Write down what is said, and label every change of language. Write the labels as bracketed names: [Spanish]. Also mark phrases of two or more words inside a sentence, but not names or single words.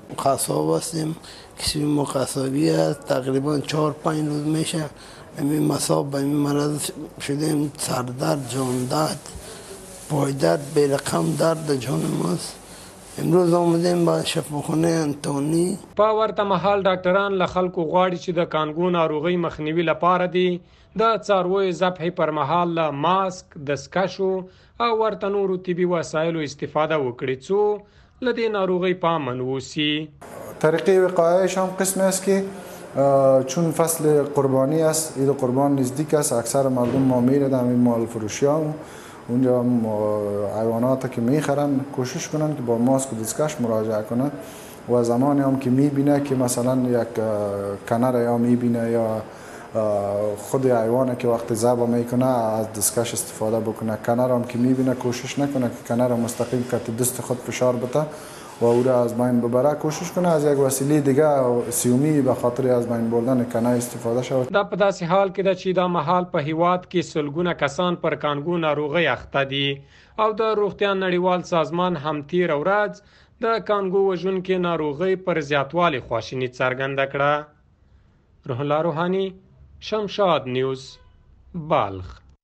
[Persian] قصاب هستیم، کسی ما قصابی است. تقریبا 4-5 روز میشه همین مصاب به این مرض شدیم. سردرد، جان درد، پای درد، به رقم درد جان ماست. امروز آمدیم به شفاخانه انتونی. [Pashto] په ورته مهال ډاکټران له خلکو غواړي چې د کانګو ناروغۍ مخنیوي لپاره دي د څارویو ذبحې پر مهال له ماسک، دستکشو او ورته نورو طبي وسایلو استفاده وکړي څو له دې ناروغۍ په امن اوسي. [Persian] طریقه وقایه‌اش هم قسم است که چون فصل قربانی است، عید قربان نزدیک است، اکثر مردم ما میره در همین مال فروشی ها اونجا حیوانات که میخرن کوشش کنن که با ماسک و دستکش مراجعه کنن و زمانی هم که میبینه که مثلا یک کنر یا میبینه یا خود حیوانه که وقت ذبح میکنه از دستکش استفاده بکنه. کنر هم که میبینه کوشش نکنه که کنر مستقیم کت دست خود فشار بده و او را از بین ببره، کوشش کنه از یک وسیله دیگه سیومی به خاطر از بین بردن کنه استفاده شود. [Pashto] دا په داسې حال کې ده چې دا مهال په هیواد کې سلګونه کسان پر کانګو ناروغۍ اخته دي او د روغتیا نړیوال سازمان هم تیره ورځ د کانګو وژونکې ناروغۍ پر زیاتوالي خواشیني څرګنده کړه. روح الله روحاني، شمشاد نیوز، بلخ.